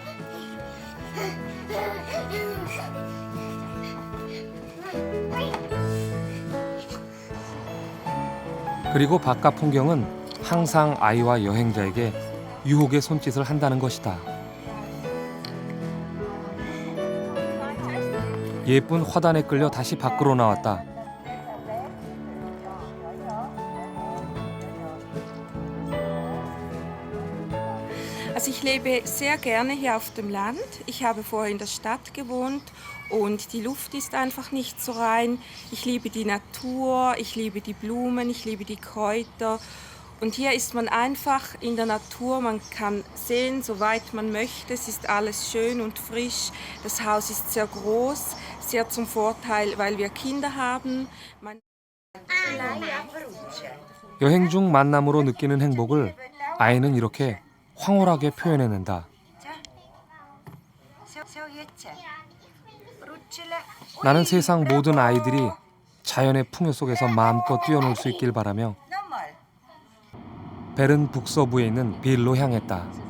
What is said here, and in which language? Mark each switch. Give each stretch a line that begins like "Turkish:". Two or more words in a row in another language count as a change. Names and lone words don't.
Korean: 그리고 바깥 풍경은 항상 아이와 여행자에게 유혹의 손짓을 한다는 것이다. 예쁜 화단에 끌려 다시 밖으로 나왔다.
German: Also ich lebe sehr gerne hier auf dem Land. Ich habe vorher in der Stadt gewohnt und die Luft ist einfach nicht so rein. Ich liebe die Natur, ich liebe die Blumen, ich liebe die Kräuter. Und hier ist man einfach in der Natur, man kann sehen, soweit man möchte. Es ist alles schön und frisch. Das Haus ist sehr groß, sehr zum Vorteil, weil wir Kinder haben.
Korean: 여행 중 만남으로 느끼는 행복을 아이는 이렇게 황홀하게 표현해낸다. 나는 세상 모든 아이들이 자연의 풍요 속에서 마음껏 뛰어놀 수 있길 바라며 벨은 북서부에 있는 빌로 향했다.